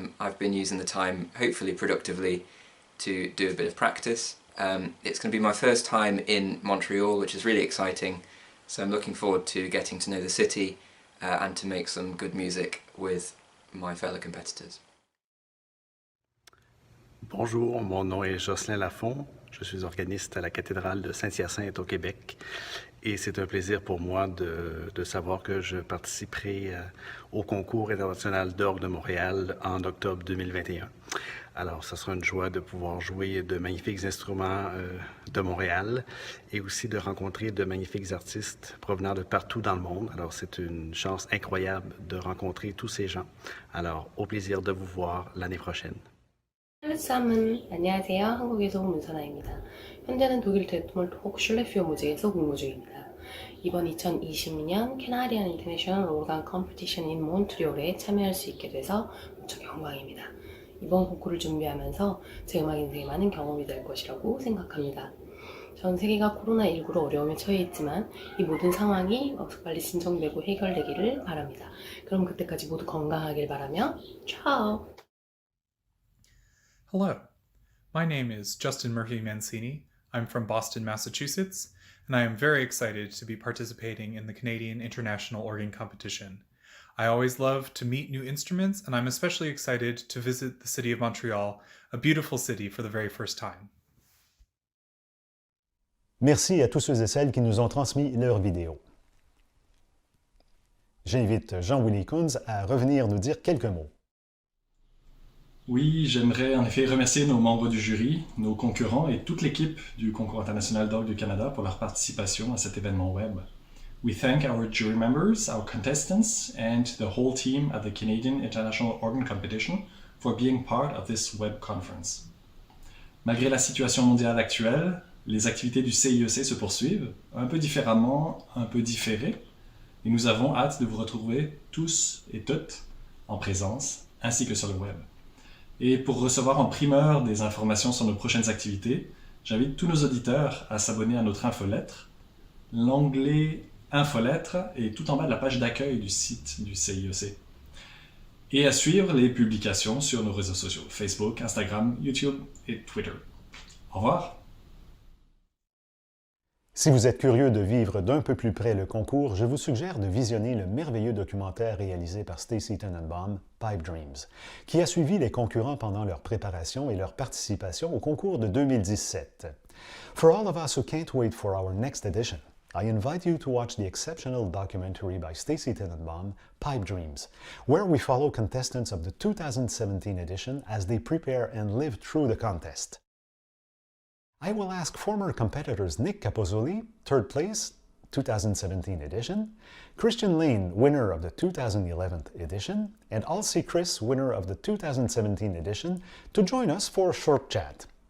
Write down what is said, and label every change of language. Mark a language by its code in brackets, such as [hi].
[en] I've been using the time hopefully productively to do a bit of practice. It's going to be my first time in Montreal, which is really exciting, so I'm looking forward to getting to know the city and to make some good music with my fellow competitors. [fr] Bonjour, mon nom est Jocelyn Lafont, je suis organiste à la cathédrale de Saint-Hyacinthe au Québec et c'est un plaisir pour moi de savoir que je participerai au concours international d'orgue de Montréal en octobre 2021. Alors, ce sera une joie de pouvoir jouer de magnifiques instruments de Montréal et aussi de rencontrer de magnifiques artistes provenant de partout dans le monde. Alors, c'est une chance incroyable de rencontrer tous ces gens. Alors, au plaisir de vous voir l'année prochaine. [ko] 안녕하세요. 한국에서 온 문선아입니다. 현재는 독일 데트몰트호크 슐레피오 무즈에서 공부 중입니다. 이번 2020년 캐나디안 인터내셔널 오르간 컴피티션 인 몬트리올에 참여할 수 있게 돼서 무척 영광입니다. 이번 공코를 준비하면서 제 음악 인생에 많은 경험이 될 것이라고 생각합니다. 전 세계가 코로나19로 어려움에 처해 있지만 이 모든 상황이 빨리 진정되고 해결되기를 바랍니다. 그럼 그때까지 모두 건강하길 바라며 차오! [en] Hello, my name is Justin Murphy-Mancini. I'm from Boston, Massachusetts, and I am very excited to be participating in the Canadian International Organ Competition. I always love to meet new instruments, and I'm especially excited to visit the city of Montreal, a beautiful city, for the very first time. [fr] Merci à tous ceux et celles qui nous ont transmis leurs vidéos. J'invite Jean-Willy Kunz à revenir nous dire quelques mots. Oui, j'aimerais en effet remercier nos membres du jury, nos concurrents et toute l'équipe du Concours international d'orgue du Canada pour leur participation à cet événement web. [en] We thank our jury members, our contestants, and the whole team at the Canadian International Organ Competition for being part of this web conference. [fr] Malgré la situation mondiale actuelle, les activités du CIOC se poursuivent, un peu différemment, un peu différées, et nous avons hâte de vous retrouver tous et toutes en présence, ainsi que sur le web. Et pour recevoir en primeur des informations sur nos prochaines activités, j'invite tous nos auditeurs à s'abonner à notre infolettre. L'onglet Infolettre est tout en bas de la page d'accueil du site du CIOC. Et à suivre les publications sur nos réseaux sociaux, Facebook, Instagram, YouTube et Twitter. Au revoir! Si vous êtes curieux de vivre d'un peu plus près le concours, je vous suggère de visionner le merveilleux documentaire réalisé par Stacy Tenenbaum, Pipe Dreams, qui a suivi les concurrents pendant leur préparation et leur participation au concours de 2017. [en] For all of us who can't wait for our next edition, I invite you to watch the exceptional documentary by Stacy Tenenbaum, Pipe Dreams, where we follow contestants of the 2017 edition as they prepare and live through the contest. I will ask former competitors Nick Capozzoli, third place, 2017 edition, Christian Lane, winner of the 2011 edition, and Alcy Chris, winner of the 2017 edition, to join us for a short chat.